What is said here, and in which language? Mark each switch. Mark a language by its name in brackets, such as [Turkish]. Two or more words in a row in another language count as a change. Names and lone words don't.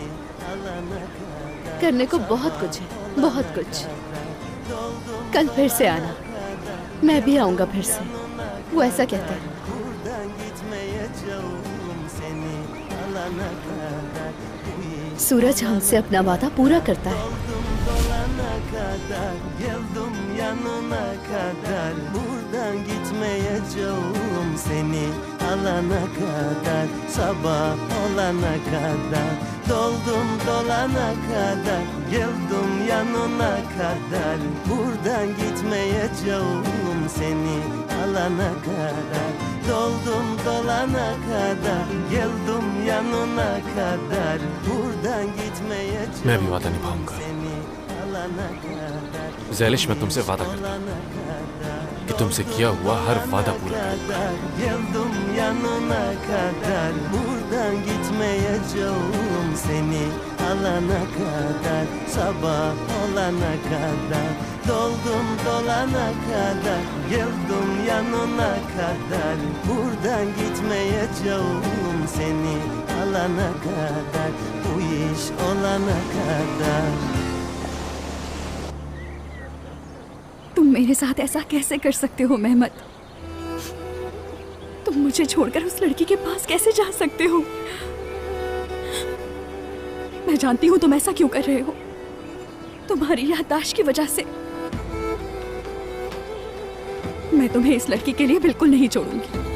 [Hindi] करने को बहुत कुछ है, बहुत कुछ। कल फिर से आना, मैं भी आऊंगा फिर से। वो ऐसा कहता है। सूरज हमसे अपना वादा पूरा करता है। [Turkish] yanına kadar, buradan gitmeyeceğim seni alana kadar, sabah olana kadar. Doldum dolana kadar, geldim yanına kadar. Buradan gitmeyeceğim seni alana kadar. Doldum dolana kadar, geldim yanına kadar. Buradan gitmeyeceğim [Hindi] मैं भी वादा निभाऊंगा। [Turkish] seni alana kadar. [Hindi] ज़ैलिश, मैं तुमसे वादा करता हूँ कि तुमसे किया हुआ हर वादा पूरा करूंगा। [Turkish] Geldim yanına kadar, buradan gitmeyeceğim seni alana kadar, sabah olana kadar. Doldum dolana kadar, geldim yanına kadar. Buradan gitmeyeceğim seni alana kadar, bu iş olana kadar. [Hindi] तुम मेरे साथ ऐसा कैसे कर सकते हो मेहमत? तुम मुझे छोड़कर उस लड़की के पास कैसे जा सकते हो? मैं जानती हूँ तुम ऐसा क्यों कर रहे हो। तुम्हारी याददाश्त की वजह से। मैं तुम्हें इस लड़की के लिए बिल्कुल नहीं छोड़ूंगी।